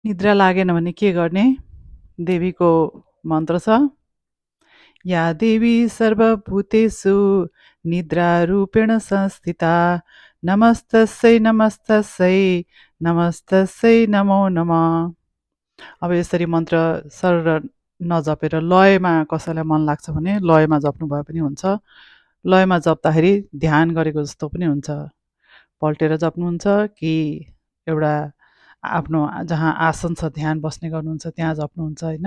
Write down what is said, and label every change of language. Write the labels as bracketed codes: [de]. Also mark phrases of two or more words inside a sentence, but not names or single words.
[ne] निद्रा लागेन भने के गर्ने? देवीको मन्त्र छ, [sa] या देवी सर्वभूतेषु निद्रारूपेण संस्थिता नमस्तस्यै नमस्तस्यै नमस्तस्यै नमो नमः। [ne] अब यसरी मन्त्र सरर नजपेर लयमा कसैलाई मन लाग्छ भने लयमा जप्नु भए पनि हुन्छ। लयमा जप्दाखेरि ध्यान गरेको जस्तो पनि हुन्छ। पल्टेर जप्नुहुन्छ कि एउटा आफ्नो जहाँ आसन छ ध्यान बस्ने गर्नुहुन्छ त्यहाँ जप्नुहुन्छ होइन।